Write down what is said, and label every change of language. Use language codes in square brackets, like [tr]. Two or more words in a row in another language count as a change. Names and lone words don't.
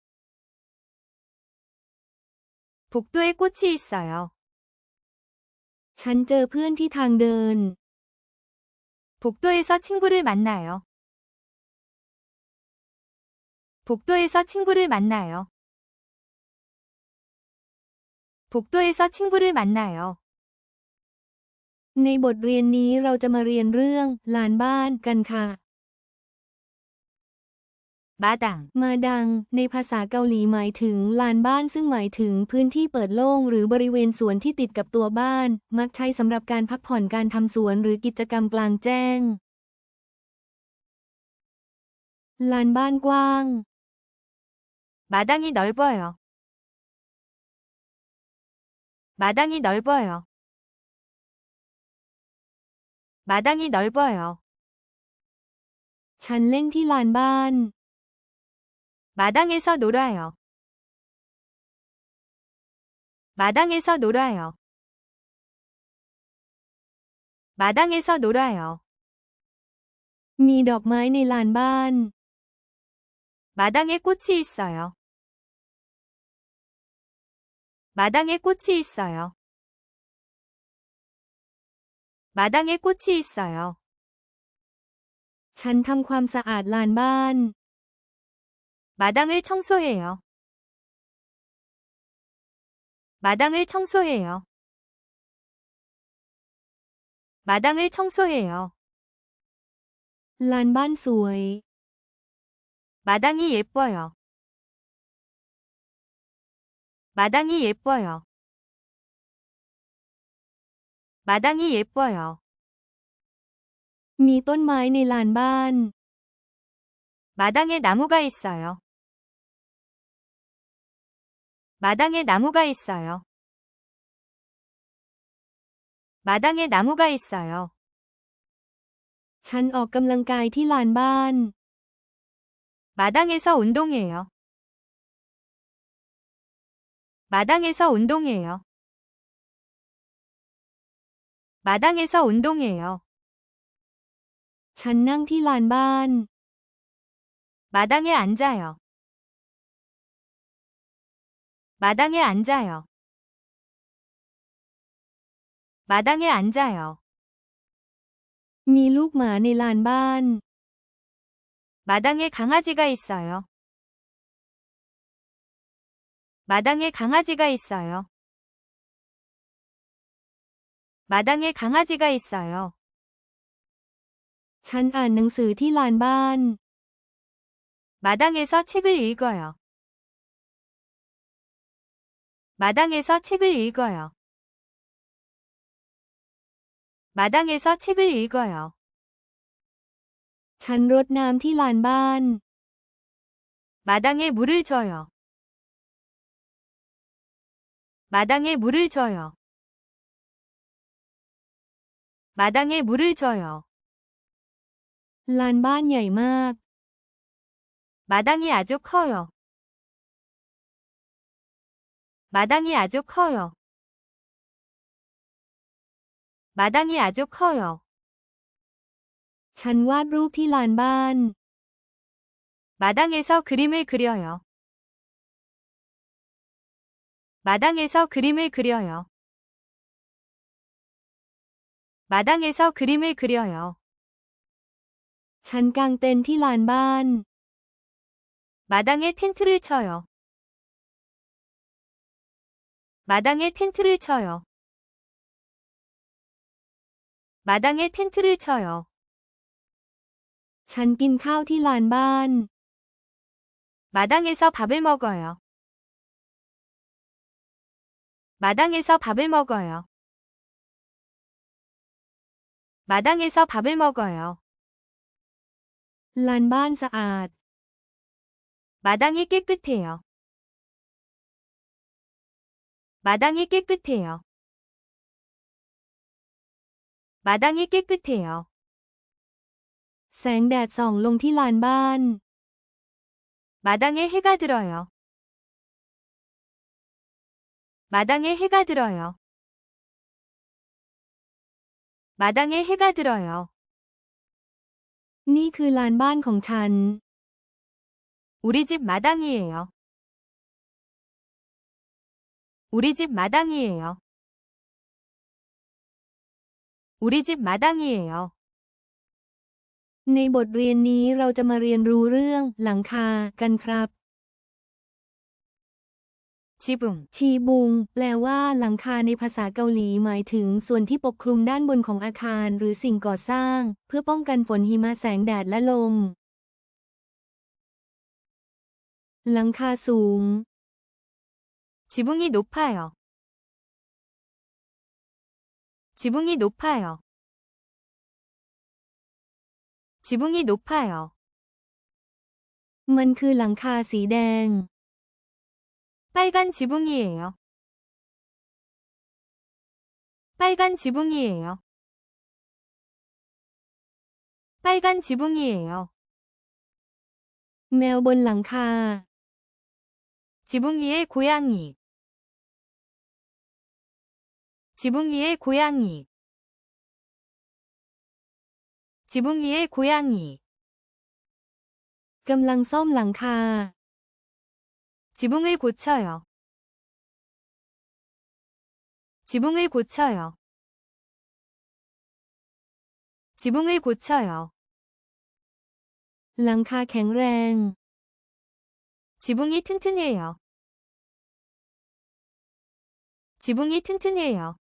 [ko] 복도에 꽃이 있어요. [th] ฉันเจอเพื่อนที่ทางเดิน [ko] 복도에서 친구를 만나요. 복도에서 친구를 만나요. 복도에서 친구를 만나요. [th] ในบทเรียนนี้เราจะมาเรียนเรื่องลานบ้านกันค่ะ [ko] 마당 [th] มาดังในภาษาเกาหลีหมายถึงลานบ้านซึ่งหมายถึงพื้นที่เปิดโล่งหรือบริเวณสวนที่ติดกับตัวบ้านมักใช้สำหรับการพักผ่อนการทำสวนหรือกิจกรรมกลางแจ้งลานบ้านกว้าง [ko] 마당이 넓어요. 마당이 넓어요. 마당이 넓어요. [th] ฉันเล่นที่ลานบ้าน [ko] 마당에서 놀아요. 마당에서 놀아요. 마당에서 놀아요. [th] มีดอกไม้ในลานบ้าน [ko] 마당에 꽃이 있어요. 마당에 꽃이 있어요. 마당에 꽃이 있어요. [th] ฉันทำความสะอาดลานบ้าน [ko] 마당을 청소해요. 마당을 청소해요. 마당을 청소해요. [th] ลานบ้านสวย [ko] 마당이 예뻐요. 마당이 예뻐요. 마당이 예뻐요. [th] มีต้นไม้ในลานบ้าน [ko] 마당에 나무가 있어요. 마당에 나무가 있어요. 마당에 나무가 있어요. [th] ฉันออกกำลังกายที่ลานบ้าน [ko] 마당에서 운동해요. 마당에서 운동해요. 마당에서 운동해요. [th] ฉันนั่งที่ลานบ้าน [ko] 마당에 앉아요. 마당에 앉아요. 마당에 앉아요. [th] มีลูกหมาในลานบ้าน [ko] 마당에 강아지가 있어요. 마당에 강아지가 있어요. 마당에 강아지가 있어요. [th] ฉันอ่านหนังสือที่ลานบ้าน [ko] 마당에서 책을 읽어요. 마당에서 책을 읽어요. 마당에서 책을 읽어요. [th] ฉันรดน้ำที่ลานบ้าน [ko] 마당에 물을 줘요. 마당에 물을 줘요. 마당에 물을 줘요. [th] ลานบ้านใหญ่มาก [ko] 마당이 아주 커요. 마당이 아주 커요. 마당이 아주 커요. [th] ฉันวาดรูปที่ลานบ้าน [ko] 마당에서 그림을 그려요. 마당에서 그림을 그려요. 마당에서 그림을 그려요. [th] ฉันกางเต็นท์ที่ลานบ้าน [ko] 마당에 텐트를 쳐요. 마당에 텐트를 쳐요. 마당에 텐트를 쳐요. [th] ฉันกินข้าวที่ลานบ้าน [ko] 마당에서 밥을 먹어요. 마당에서 밥을 먹어요. 마당에서 밥을 먹어요. [th] ลานบ้านสะอาด [ko] 마당이 깨끗해요. 마당이 깨끗해요. 마당이 깨끗해요. [th] แสงแดดส่องลงที่ลานบ้าน [ko] 마당에 해가 들어요. 마당에 해가 들어요. 마당에 해가 들어요. [th] นี่คือลานบ้านของฉัน [ko] 우리 집 마당이에요. 우리 집 마당이에요. 우리 집 마당이에요. [th] ในบทเรียนนี้เราจะมาเรียนรู้เรื่องหลังคากันครับ [ko] 지붕 [th] ชีบุงแปลว่าหลังคาในภาษาเกาหลีหมายถึงส่วนที่ปกคลุมด้านบนของอาคารหรือสิ่งก่อสร้างเพื่อป้องกันฝนหิมะแสงแดดและลมหลังคาสูง [ko] 지붕이 높아요. 지붕이 높아요. 지붕이 높아요. [th] มันคือหลังคาสีแดง [ko] 빨간 지붕이에요. 빨간 지붕이에요. 빨간 지붕이에요. [th] แมวบนหลังคา [ko] 지붕 위에 고양이. 지붕 위에 고양이. 지붕 위에 고양이. [th] กำลังซ่อมหลังคา [ko] 지붕을 고쳐요. 지붕을 고쳐요. 지붕을 고쳐요. [th] หลังคาแข็งแรง [ko] 지붕이 튼튼해요. 지붕이 튼튼해요.